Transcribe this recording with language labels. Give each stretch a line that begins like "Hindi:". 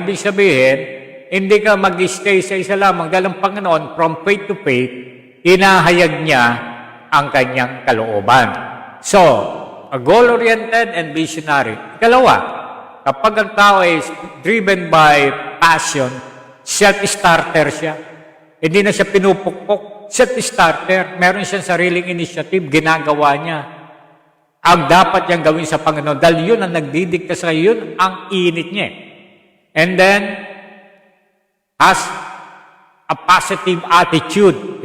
Filipino: Ibig sabihin, hindi ka mag-stay sa isa lamang dahil ang Panginoon, from faith to faith, inahayag niya ang kanyang kalooban.
English: So, a goal-oriented and visionary.
Filipino: Ikalawa, kapag ang tao is driven by passion, self-starter siya. Hindi na siya pinupukpok. Self-starter. Meron siyang sariling initiative, ginagawa niya. Ang dapat niyang gawin sa Panginoon. Dahil yun ang nagdidikta sa yun, ang init niya.
English: And then, has a positive attitude.